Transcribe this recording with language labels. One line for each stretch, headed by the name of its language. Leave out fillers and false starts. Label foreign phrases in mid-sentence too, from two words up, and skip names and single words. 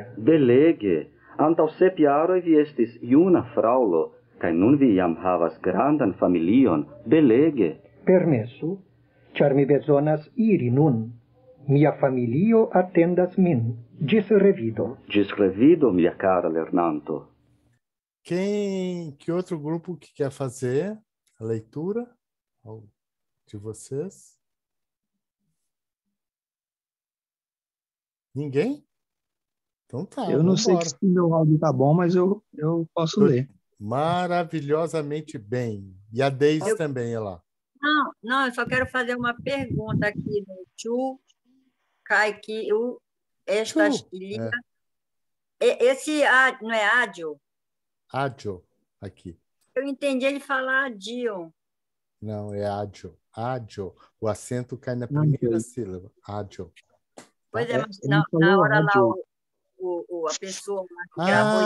Esperanto: Belege! Antaŭ 7 jaroj vi estis juna fraŭlo, kaj nun vi jam havas grandan familion. Belege! Permesu, ĉar mi bezonas iri nun. Mia familio atendas min. Ĝis revido. Ĝis revido,
Portuguese: minha cara lernanto. Que outro grupo que quer fazer a leitura de vocês? Ninguém? Então tá. Eu não sei se o meu áudio tá bom, mas eu posso ler. Maravilhosamente bem. E a Deise também, olha lá. Não, eu só quero fazer uma pergunta aqui no
Esperanto: Chu Kaikiu estas ilia.
Portuguese: Esse não é ádio? Ádio, aqui. Eu entendi ele falar adio. Não, é ádio. Ádio. O acento cai na primeira sílaba. Ádio. Pois é, mas na hora lá a pessoa que gravou...